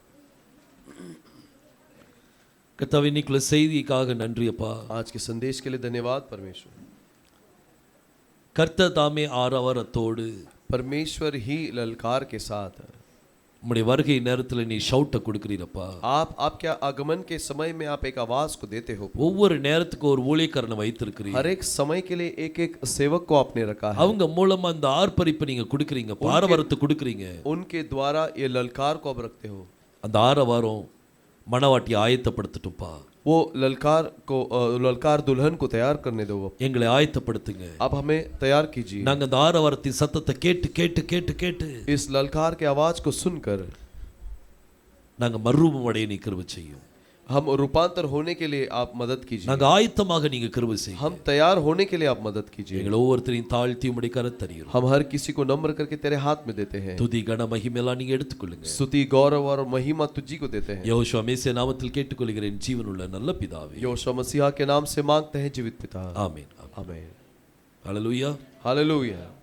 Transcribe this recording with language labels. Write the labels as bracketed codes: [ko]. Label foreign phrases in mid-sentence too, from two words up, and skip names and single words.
[ta] கர்த்தாவே இன்னைக்குள்ள செய்திக்காக நன்றி அப்பா. [hi] आज के संदेश के लिए धन्यवाद परमेश्वर। [ta] கர்த்தர் தாமே ஆரவாரத்தோடு [hi] परमेश्वर ही ललकार के साथ [ta] உம்முடைய வருகை நேரத்துல நீ ஷவுட்ட கொடுக்கிறீரப்பா. [hi] आपके आगमन के समय में आप एक आवाज को देते हो। [ta] ஒவ்வொரு நேரத்துக்கு ஒரு ஊழியக்காரனை வைத்திருக்கிறீர். [hi] हर एक समय के लिए एक एक सेवक को आपने रखा है। [ta] அவங்க மூலமா அந்த ஆர்ப்பரிப்பை நீங்க கொடுக்கிறீங்க, ஆரவாரத்தை கொடுக்கிறீங்க. [hi] उनके द्वारा ये ललकार को आप रखते हो। [ta] அந்த ஆரவாரம் மணவாட்டியை ஆயத்தப்படுத்தட்டும்பா. [hi] वो ललकार दुल्हन को तैयार करने दो। [ta] எங்களை ஆயத்தப்படுத்துங்க. [hi] अब हमें तैयार कीजिए। [ta] நாங்க அந்த ஆரவாரத்தின் சத்தத்தை கேட்டு கேட்டு கேட்டு கேட்டு [hi] इस ललकार के आवाज को सुनकर [ta] நாங்க மறுரூபம் அடைய நீ கிருபை செய்யும். [hi] हम रूपांतर होने के लिए आप मदद कीजिए। [ta] நாங்க ஆயத்தமாக நீங்க கிருபை செய்யும். [hi] हम तैयार होने के लिए आप मदद कीजिए। [ta] எங்களை ஒவ்வொருத்தரையும் தாழ்த்தி உம்முடைய கரத்தறியும். [hi] हम हर किसी को नम्र करके तेरे हाथ में देते हैं। [ta] துதி கன மகிமையெல்லாம் நீங்க எடுத்துக்கொள்ளுங்க. [hi] स्तुति गौरव और महिमा तुझी को देते हैं। [ta] யெகோவா மேசியா நாமத்தில் கேட்டுக்கொள்கிறேன் ஜீவனுள்ள நல்ல பிதாவே. [hi] यहोशू मसीहा के नाम से मांगते हैं जीवित पिता, [ta] ஆமென். [hi] आमीन। [ta] ஹalleluya. [hi] हालेलुया।